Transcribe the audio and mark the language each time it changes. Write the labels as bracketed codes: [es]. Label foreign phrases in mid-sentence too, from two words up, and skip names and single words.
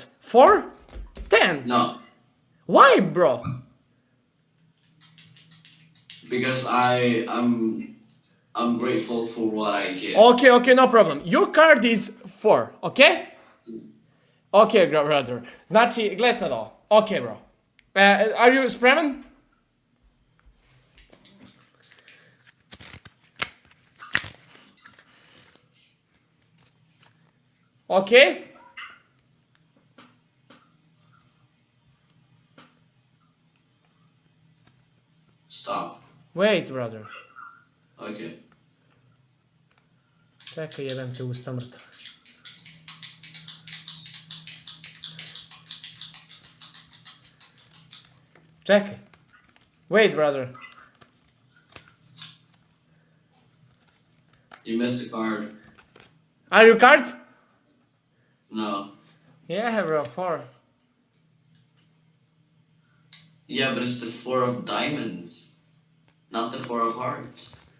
[en] 4, 10. No. Why, bro? Because I'm grateful for what I get. Okay, no problem. Your card is 4, okay? Okay, brother. [hr] Znači, gle sad ovo. [en] Okay, bro. Are you spreman? Okay? Stop. Wait, brother. Okay. [hr] Čekaj, jebem te usta mrtva. Čekaj. [en] Wait, brother. You missed a card. Are you card? No. Yeah, bro, 4. Yeah, but it's the 4 of diamonds, not the 4 of hearts.